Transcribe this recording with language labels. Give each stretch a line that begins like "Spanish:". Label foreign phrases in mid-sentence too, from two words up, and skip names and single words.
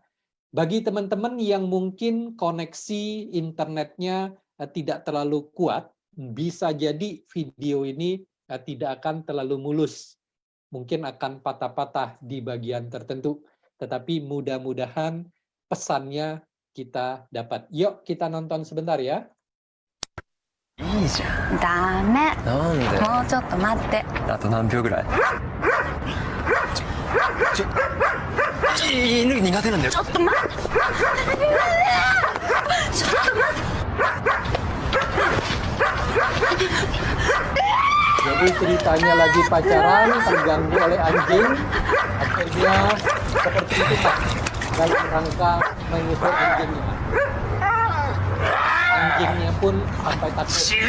Indonesian: Bagi teman-teman yang mungkin koneksi internetnya tidak terlalu kuat, bisa jadi video ini tidak akan terlalu mulus. Mungkin akan patah-patah di bagian tertentu. Tetapi mudah-mudahan pesannya kita dapat. Yuk kita nonton sebentar ya.
Japanese: いいじゃん。ダメ。なんで？もうちょっと待って。あと何秒ぐらい？犬苦手なんだよ。ちょっと待って。ちょっと待って。
Indonesian: Jadi ceritanya lagi pacaran, terganggu oleh anjing, akhirnya seperti itu Pak, dalam rangka menyusul anjingnya. Anjingnya pun sampai takut.